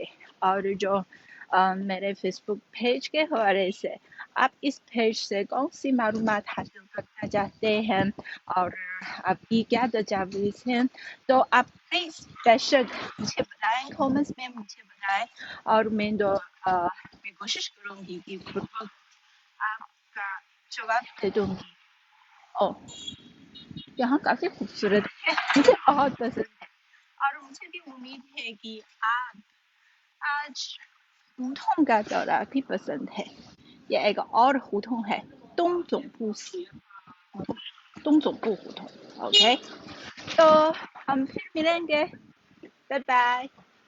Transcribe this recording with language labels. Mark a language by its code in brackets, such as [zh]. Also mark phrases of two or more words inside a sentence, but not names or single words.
[ur] اور جو میرے فیس بک پیج کے حوالے سے آپ اس پیج سے کون سی معلومات حاصل کرنا چاہتے ہیں اور آپ کی کیا تجاویز ہیں تو آپ پلیز بے شک مجھے بتائیں کامنٹس میں مجھے بتائیں اور میں کوشش کروں گی کہ آپ کا جواب دے دوں گی. یہاں کافی خوبصورت ہے مجھے بہت پسند ہے اور مجھے بھی امید ہے کہ آپ آج 胡同 کا دورہ بھی پسند ہے. یہ ایک اور 胡同ہے东总部胡同 OK تو ہم پھر ملیں گے. [en] bye bye.